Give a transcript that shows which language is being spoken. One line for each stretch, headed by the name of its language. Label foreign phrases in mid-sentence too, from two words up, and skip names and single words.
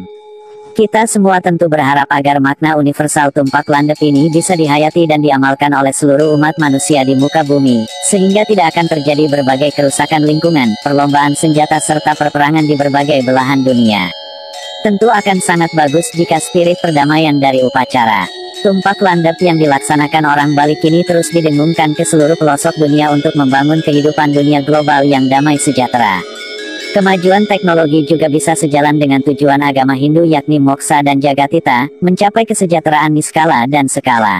Indonesian: Kita semua tentu berharap agar makna universal tumpak landep ini bisa dihayati dan diamalkan oleh seluruh umat manusia di muka bumi, sehingga tidak akan terjadi berbagai kerusakan lingkungan, perlombaan senjata serta perperangan di berbagai belahan dunia. Tentu akan sangat bagus jika spirit perdamaian dari upacara tumpak landep yang dilaksanakan orang Bali kini terus didengungkan ke seluruh pelosok dunia untuk membangun kehidupan dunia global yang damai sejahtera. Kemajuan teknologi juga bisa sejalan dengan tujuan agama Hindu yakni moksa dan jagatita, mencapai kesejahteraan niskala dan skala.